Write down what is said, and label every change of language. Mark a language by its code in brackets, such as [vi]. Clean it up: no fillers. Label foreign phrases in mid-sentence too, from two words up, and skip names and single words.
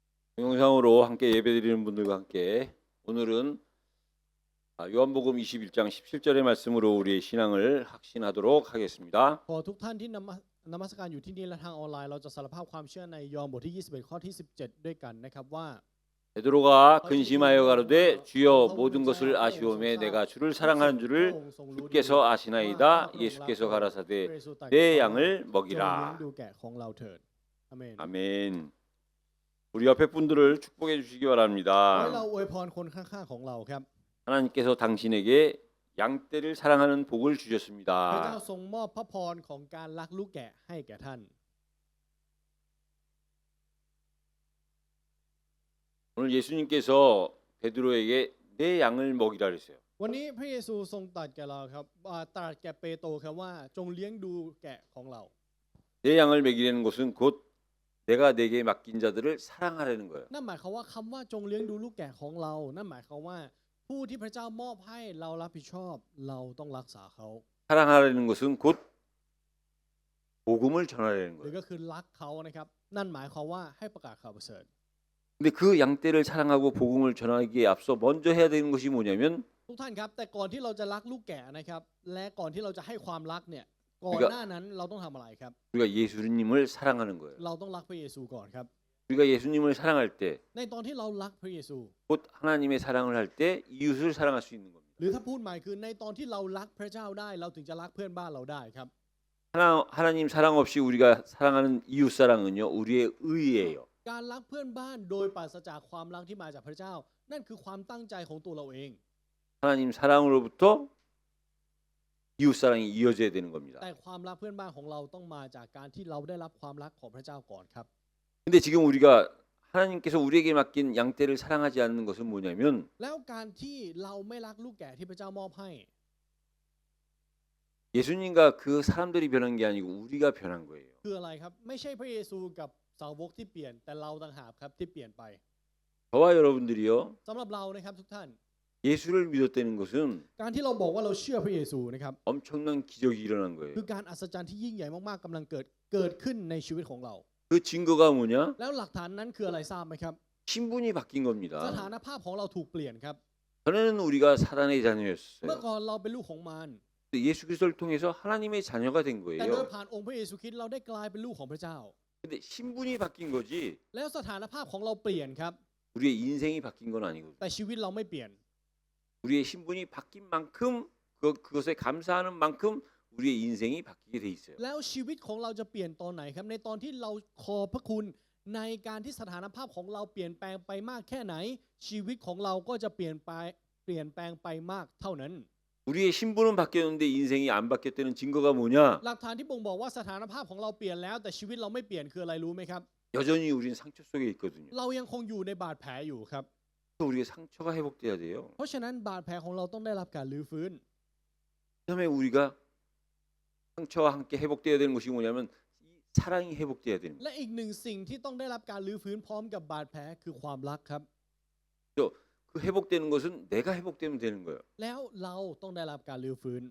[ko] 동영상으로 함께 예배드리는 분들과 함께 오늘은 요한복음 21장 17절의 말씀으로 우리의 신앙을 확신하도록 하겠습니다. [th] ขอทุกท่านที่นมัสการอยู่ที่นี่และทางออนไลน์เราจะสารภาพความเชื่อในยอห์นบทที่21ข้อที่17ด้วยกันนะครับว่า [ko] 베드로가 근심하여 가로되 주여 모든 것을 아시오매 내가 주를 사랑하는 줄을 주께서 아시나이다. 예수께서 가라사대 내 양을 [th] จง [ko] 먹이라. [th] เลี้ยงดูแกะของเราเถิดอาเมน [ko] 아멘. 우리 옆에 분들을 축복해 주시기 [th] ขอให้ [ko] 바랍니다. [th] เราอวยพรคนข้างๆของเราครับ [ko] 하나님께서 당신에게 양떼를 사랑하는 복을 [th] พระเจ้า [ko] 주셨습니다. [th] ทรงมอบพระพรของการรักลูกแกะให้แก่ท่าน [ko] 오늘 예수님께서 베드로에게 내 양을 먹이라 그랬어요. [th] วันนี้พระเยซูทรงตรัสแก่เราครับตรัสแก่เปโตรครับว่าจงเลี้ยงดูแกะของเรา [ko] 내 양을 먹이라는 것은 곧 내가 내게 맡긴 자들을 사랑하라는 거예요. [th] นั่นหมายความว่าคำว่าจงเลี้ยงดูลูกแกะของเรานั่นหมายความว่าผู้ที่พระเจ้ามอบให้เรารับผิดชอบเราต้องรักษาเขา [ko] 사랑하라는 것은 곧 복음을 전하라는 [th] หรือ [ko] 거예요. [th] ก็คือรักเขานะครับนั่นหมายความว่าให้ประกาศข่าวประเสริฐ [ko] 근데 그 양떼를 사랑하고 복음을 전하기에 앞서 먼저 해야 되는 것이 뭐냐면 [th] ทุกท่านครับแต่ก่อนที่เราจะรักลูกแกะนะครับและก่อนที่เราจะให้ความรักเนี่ยก่อนหน้านั้นเราต้องทำอะไรครับ [ko] 우리가 예수님을 사랑하는 거예요. [th] เราต้องรักพระเยซูก่อนครับ [ko] 우리가 예수님을 사랑할 때 [th] ในตอนที่เรารักพระเยซู [ko] 곧 하나님의 사랑을 할 때 이웃을 사랑할 수 있는 겁니다. [th] หรือถ้าพูดใหม่คือในตอนที่เรารักพระเจ้าได้เราถึงจะรักเพื่อนบ้านเราได้ครับ [ko] 하나님 사랑 없이 우리가 사랑하는 이웃 사랑은요 우리의 의예요. [th] การรักเพื่อนบ้านโดยปราศจากความรักที่มาจากพระเจ้านั่นคือความตั้งใจของตัวเราเอง [ko] 하나님 사랑으로부터 이웃 사랑이 이어져야 되는 겁니다. [th] แต่ความรักเพื่อนบ้านของเราต้องมาจากการที่เราได้รับความรักของพระเจ้าก่อนครับ [ko] 근데 지금 우리가 하나님께서 우리에게 맡긴 양떼를 사랑하지 않는 것은 뭐냐면 [th] แล้วการที่เราไม่รักลูกแกะที่พระเจ้ามอบให้ [ko] 예수님과 그 사람들이 변한 게 아니고 우리가 변한 거예요. [th] คืออะไรครับไม่ใช่พระเยซูกับสาวกที่เปลี่ยนแต่เราต่างหากครับที่เปลี่ยนไป [ko] 저와 여러분들이요 [th] สำหรับเรานะครับทุกท่าน [ko] 예수를 믿었다는 것은 [th] การที่เราบอกว่าเราเชื่อพระเยซูนะครับ [ko] 엄청난 기적이 일어난 거예요. [th] คือการอัศจรรย์ที่ยิ่งใหญ่มากๆกำลังเกิดขึ้นในชีวิตของเรา [ko] 그 증거가 뭐냐? [th] แล้วหลักฐานนั้นคืออะไรทราบไหมครับ [ko] 신분이 바뀐 [th] ส [ko] 겁니다. [th] ถานภาพของเราถูกเปลี่ยนครับ [ko] 전에는 우리가 사단의 [th] เมื่อ [ko] 자녀였어요. [th] ก่อนเราเป็นลูกของมาร [ko] 예수 그리스도를 통해서 하나님의 자녀가 된 [th] แต่โดย [ko] 거예요. [th] ผ่านองค์พระเยซูคริสต์เราได้กลายเป็นลูกของพระเจ้า [ko] 근데 신분이 바뀐 거지 [th] แล้วสถานภาพของเราเปลี่ยนครับ [ko] 우리의 인생이 바뀐 건 아니거든요. [th] แต่ชีวิตเราไม่เปลี่ยน [ko] 우리의 신분이 바뀐 만큼 그것에 감사하는 만큼 우리의 인생이 바뀌게 돼 있어요. [th] แล้วชีวิตของเราจะเปลี่ยนตอนไหนครับในตอนที่เราขอบพระคุณในการที่สถานภาพของเราเปลี่ยนแปลงไปมากแค่ไหน ชีวิตของเราก็จะเปลี่ยนแปลงไปมากเท่านั้น [ko] 우리의 신분은 바뀌었는데 인생이 안 바뀌었다는 증거가 뭐냐? [th] หลักฐานที่บ่งบอกว่าสถานภาพของเราเปลี่ยนแล้วแต่ชีวิตเราไม่เปลี่ยนคืออะไรรู้ไหมครับ [ko] 여전히 우린 상처 속에 있거든요. [th] เรายังคงอยู่ในบาดแผลอยู่ครับ [ko] 그래서 우리의 상처가 회복돼야 돼요. [th] เพราะฉะนั้นบาดแผลของเราต้องได้รับการรื้อฟื้น [ko] 그다음에 우리가 상처와 함께 회복돼야 되는 것이 뭐냐면 이 사랑이 회복돼야 되는 거예요. [th] และอีกหนึ่งสิ่งที่ต้องได้รับการรื้อฟื้นพร้อมกับบาดแผลคือความรักครับ [ko] 그 회복되는 것은 내가 회복되면 되는 거예요. [th] แล้วเราต้องได้รับการรื้อฟื้น